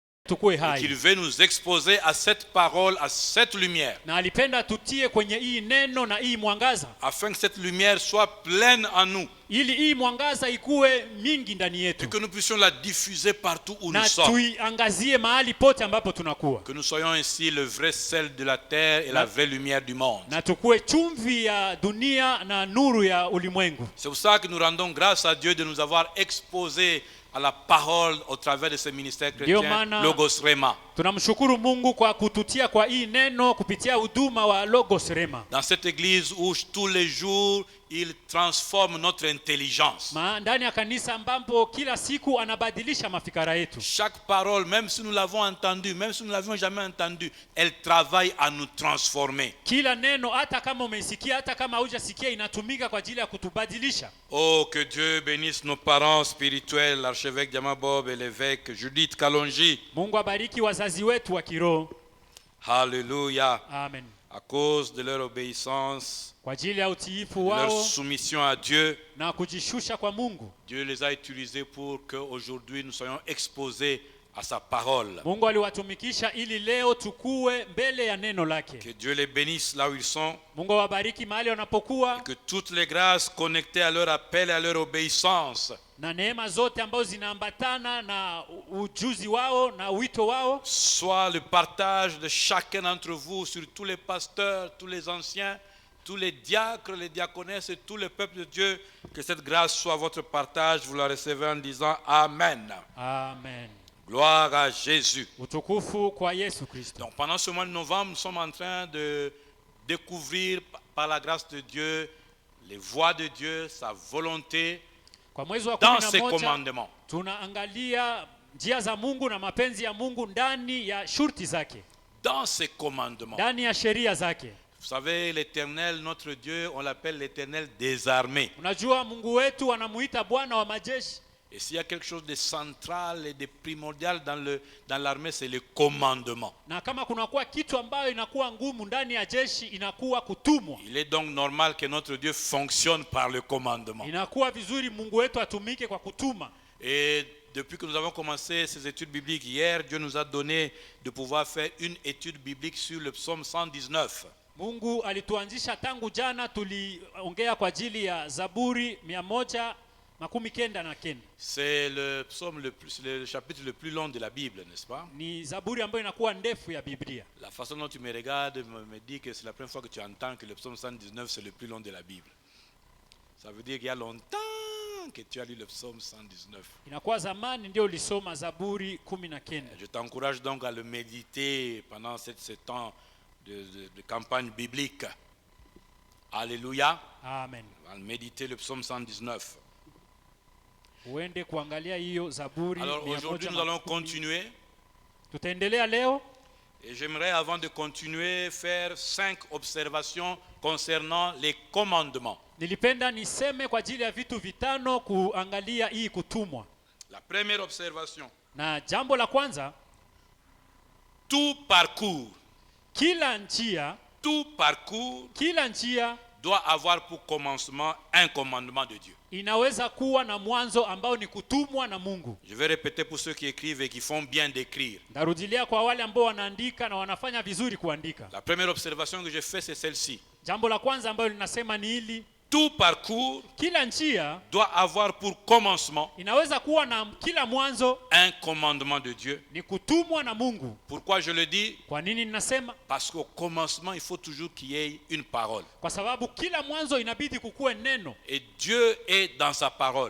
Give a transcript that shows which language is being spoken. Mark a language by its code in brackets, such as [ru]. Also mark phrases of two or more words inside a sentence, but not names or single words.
[sw] tukue [fr] Et qu'il hai. veut nous exposer à cette parole, à cette lumière, [sw] Na alipenda tutie kwenye hii neno na hii mwangaza, [fr] afin que cette lumière soit pleine en nous [sw] ili hii mwangaza ikuwe mingi ndani [fr] et [sw] yetu, [fr] que nous puissions la diffuser partout où nous [sw] na [fr] sommes. [sw] tuiangazie mahali pote ambapo tunakuwa, [fr] Que nous soyons ainsi le vrai sel de la terre et la vraie lumière du monde. [sw] na tukue chumvi ya dunia na nuru ya ulimwengu. [fr] C'est pour ça que nous rendons grâce à Dieu de nous avoir exposés à la parole au travers de ce ministère chrétien, Logos Rema. [sw] Tunamshukuru Mungu kwa kututia kwa hii neno kupitia huduma wa Logos Rema. [fr] Dans cette église où tous les jours il transforme notre intelligence. [sw] Ndani ya kanisa ambapo kila siku anabadilisha mafikara yetu. [fr] Chaque parole, même si nous l'avons entendue, même si nous l'avions jamais entendue, elle travaille à nous transformer. [sw] Kila neno hata kama umeisikia hata kama hujasikia inatumika kwa ajili ya kutubadilisha. [fr] Oh, que Dieu bénisse nos parents spirituels, l'archevêque Diamabob et l'évêque Judith Kalonji. [sw] Mungu abariki wazazi wetu wa kiroho. [fr] Alléluia. Amen. À cause de leur obéissance, [sw] Kwa ajili ya utiifu [fr] leur [sw] wao [fr] soumission à Dieu, [sw] na kujishusha kwa Mungu, [fr] Dieu les a utilisés pour qu'aujourd'hui nous soyons exposés à sa parole. [sw] Mungu aliwatumikisha ili leo tukue mbele ya neno lake. [fr] Que Dieu les bénisse là où ils sont. [sw] Mungu awabariki mahali wanapokuwa. [fr] Que toutes les grâces connectées à leur appel et à leur obéissance [sw] Na neema zote ambazo zinaambatana na ujuzi wao na wito wao [fr] soit le partage de chacun d'entre vous sur tous les pasteurs, tous les anciens, tous les diacres, les diaconesses et tout le peuple de Dieu. Que cette grâce soit votre partage. Vous la recevez en disant Amen. Amen. Gloire à Jésus. [sw] Utukufu kwa Yesu Kristo. [fr] Donc pendant ce mois de novembre, nous sommes en train de découvrir par la grâce de Dieu les voies de Dieu, sa volonté [sw] Kwa mwezi wa [fr] dans ses [sw] 11 [fr] commandements. [sw] tunaangalia njia za Mungu na mapenzi ya Mungu ndani ya shurti zake, [fr] Dans ses commandements. [sw] ndani ya sheria zake. [fr] Vous savez, l'Éternel, notre Dieu, on l'appelle l'Éternel des armées. [sw] Unajua Mungu wetu anamuita Bwana wa majeshi. [fr] Et s'il y a quelque chose de central et de primordial dans l'armée, c'est le commandement. [sw] Na kama kunakuwa kitu ambayo inakuwa ngumu ndani ya jeshi inakuwa kutumwa. [fr] Il est donc normal que notre Dieu fonctionne par le commandement. [sw] Inakuwa vizuri Mungu wetu atumike kwa kutuma. [fr] Et depuis que nous avons commencé ces études bibliques hier, Dieu nous a donné de pouvoir faire une étude biblique sur le psaume 119. [sw] Mungu alituanzisha tangu jana, tuliongea kwa ajili ya Zaburi 119. [fr] C'est le psaume le chapitre le plus long de la Bible, n'est-ce pas? [sw] Ni Zaburi ambayo inakuwa ndefu ya Biblia. [fr] La façon dont tu me regardes me dit que c'est la première fois que tu entends que le psaume 119 c'est le plus long de la Bible. Ça veut dire qu'il y a longtemps que tu as lu le psaume 119. [sw] Inakuwa zamani ndio ulisoma Zaburi 19. [fr] Je t'encourage donc à le méditer pendant ce temps de campagne biblique. Alléluia. Amen. À méditer le psaume 119. [sw] Uende kuangalia hiyo Zaburi 119. [fr] Alors aujourd'hui nous allons continuer. [sw] Tutaendelea leo. [fr] Et j'aimerais avant de continuer faire 5 observations concernant les commandements. [sw] Nilipenda niseme kwa ajili ya vitu vitano kuangalia hii kutumwa. [fr] La première observation. [sw] Na jambo la kwanza, [fr] Tout parcours [sw] kila njia [fr] doit avoir pour commencement un commandement de Dieu. [sw] inaweza kuwa na mwanzo ambao ni kutumwa na Mungu. [fr] Je vais répéter pour ceux qui écrivent et qui font bien d'écrire. [sw] Narudilia kwa wale ambao wanaandika na wanafanya vizuri kuandika. [fr] La première observation que je fais c'est celle-ci. [sw] Jambo la kwanza ambalo linasema ni hili: [fr] Tout parcours [sw] kila njia [fr] doit avoir pour commencement [sw] inaweza kuwa na kila mwanzo [fr] un commandement de Dieu. [sw] ni kutumwa na Mungu. [fr] Pourquoi je le dis? [sw] Kwa nini ninasema? [fr] Parce qu'au commencement, il faut toujours qu'il y ait une parole. [sw] Kwa sababu kila mwanzo inabidi kukuwe neno. [fr] Et Dieu est dans sa parole.